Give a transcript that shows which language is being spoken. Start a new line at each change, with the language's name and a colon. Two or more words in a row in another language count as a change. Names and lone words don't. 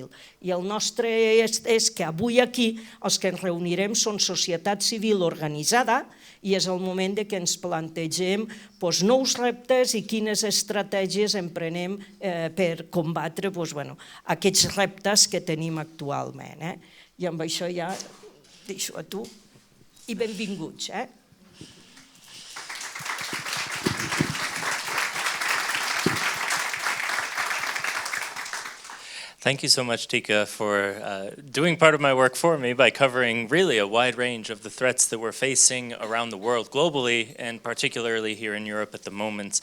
Catalan: I el nostre és que avui aquí els que ens reunirem són societat civil organitzada i és el moment que ens plantegem nous reptes i quines estratègies emprenem per combatre aquests reptes que tenim actualment. I amb això ja deixo a tu i benvinguts.
English: Thank you so much, Tika, for doing part of my work for me by covering really a wide range of the threats that we're facing around the world globally, and particularly here in Europe at the moment.